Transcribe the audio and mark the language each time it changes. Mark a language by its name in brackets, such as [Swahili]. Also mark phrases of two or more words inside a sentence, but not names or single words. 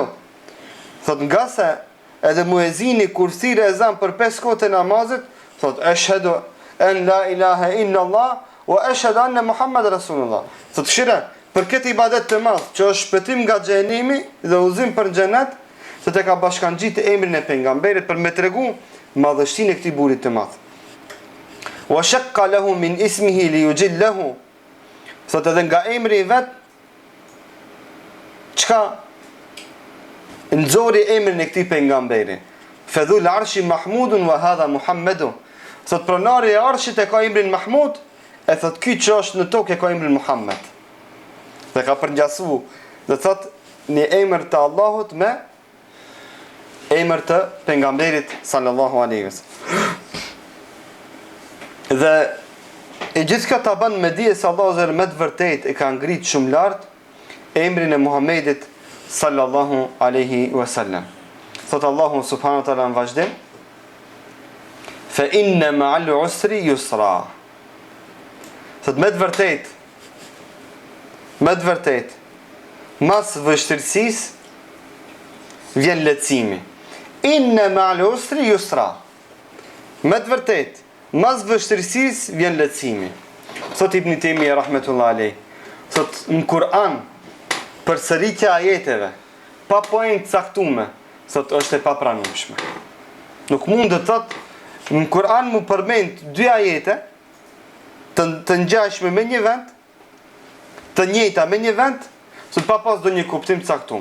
[Albanian] Thot nga se edhe muezini kur thirë ezan për 5 kohët e namazit, thot: [Arabic] "أشهد أن لا إله إلا الله وأشهد أن محمدا رسول الله." [Albanian] Thot shira, për këtë ibadet të madh, që është shpëtim nga xhenemi dhe udhëzim për xhenet, thot e ka bashkangjit emrin e pejgamberit për me tregu madhështinë e këtij burit të madh. [Arabic] "وشق له من اسمه ليجله." [Albanian] Thot edhe nga emri i vet, çka nxori emrin e këtij pejgamberi. [Arabic] "فذو العرش محمود وهذا محمد." [Albanian] Thot pronari e arshit e ka emrin Mahmud, e thot ky që është në tokë e ka emrin Muhammed. Dhe ka përngjasu, dhe thot një emër të Allahut me emër të pejgamberit [Arabic] صلى الله عليه وسلم. [Albanian] Dhe e gjithë ka ta ban me dije se Allahu zërë me të vërtet e ka ngrit shumë lartë emrin e Muhammedit [Arabic] صلى الله عليه وسلم. [Albanian] Thot Allahu [Arabic] سبحانه وتعالى [Albanian] në vazhdim: [Arabic] "فإن مع العسر يسرا." [Albanian] Thot me të vërtet mas vështirësisë vjen lehtësimi. [Arabic] إن مع العسر يسرا. [Albanian] Me të vërtet, mas vështirësisë vjen lehtësimi. Thot Ibn Taymija [Arabic] رحمة الله عليه. [Albanian] Thot në Kur'an përsëritja ajeteve pa pojnë të caktuar, thot është e papranueshme. Nuk mund të thot në Kur'an mu përmend dy ajete të ngjashme me një vend, të njëjta me një vend, thot pa pas ndonjë kuptim të caktuar.